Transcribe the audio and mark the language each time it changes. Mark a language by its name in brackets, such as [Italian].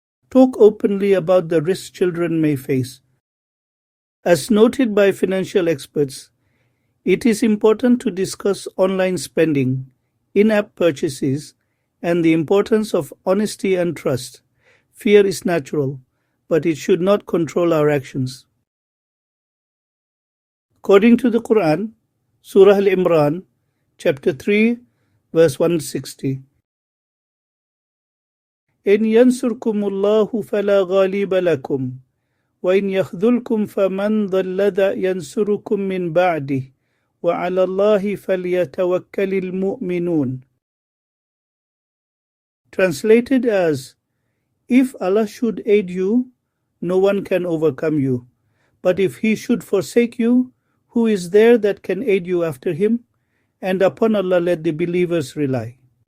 [English] Talk openly about the risks children may face. As noted by financial experts, it is important to discuss online spending, in-app purchases, and the importance of honesty and trust. Fear is natural, but it should not control our actions. According to the Quran, Surah Al-Imran, chapter 3, verse 160. [Arabic] إن ينصركم الله فلا غالب لكم وإن يخذلكم فمن ذا الذي ينصركم من بعده وعلى الله فليتوكل المؤمنون. [English] Translated as, If Allah should aid you, no one can overcome you. But if He should forsake you, who is there that can aid you after Him? And upon Allah let the believers rely.